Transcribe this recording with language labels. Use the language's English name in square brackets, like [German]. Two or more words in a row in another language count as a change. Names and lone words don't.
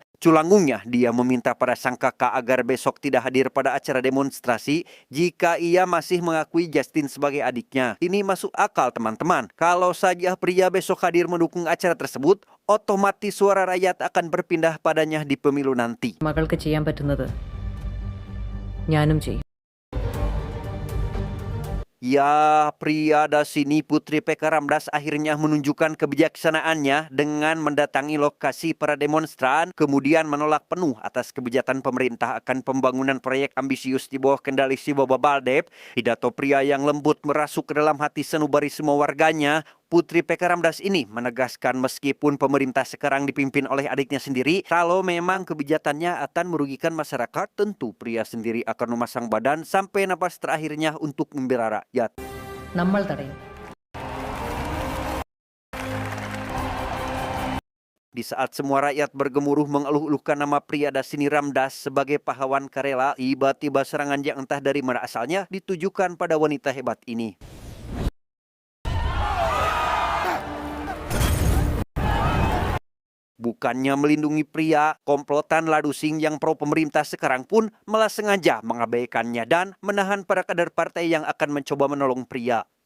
[Indonesian] Culangungnya, dia meminta pada sang kakak agar besok tidak hadir pada acara demonstrasi jika ia masih mengakui Justin sebagai adiknya. Ini masuk akal, teman-teman. Kalau saja pria besok hadir mendukung acara tersebut, otomatis suara rakyat akan berpindah padanya di pemilu nanti. [Malayalam] മകൾക്ക് ചെയ്യാൻ പറ്റുന്നത് ഞാനും ചെയ്യും. [Indonesian] Ya, pria Dasini Putri PK Ramdas akhirnya menunjukkan kebijaksanaannya dengan mendatangi lokasi para demonstran, kemudian menolak penuh atas kebijakan pemerintah akan pembangunan proyek ambisius di bawah kendali si Baba Baldep. Pidato pria yang lembut merasuk ke dalam hati sanubari semua warganya. Putri PK Ramdas ini menegaskan meskipun pemerintah sekarang dipimpin oleh adiknya sendiri, kalau memang kebijakannya akan merugikan masyarakat, tentu pria sendiri akan memasang badan sampai napas terakhirnya untuk membela rakyat. [Malayalam] നമ്മൾ തടയും. [Indonesian] Di saat semua rakyat bergemuruh mengeluh-eluhkan nama pria Dasini Ramdas sebagai pahlawan Karela, tiba-tiba serangan yang entah dari mana asalnya ditujukan pada wanita hebat ini. Bukannya melindungi pria, komplotan Ladusing yang pro pemerintah sekarang pun malah sengaja mengabaikannya dan menahan para kader partai yang akan mencoba menolong pria.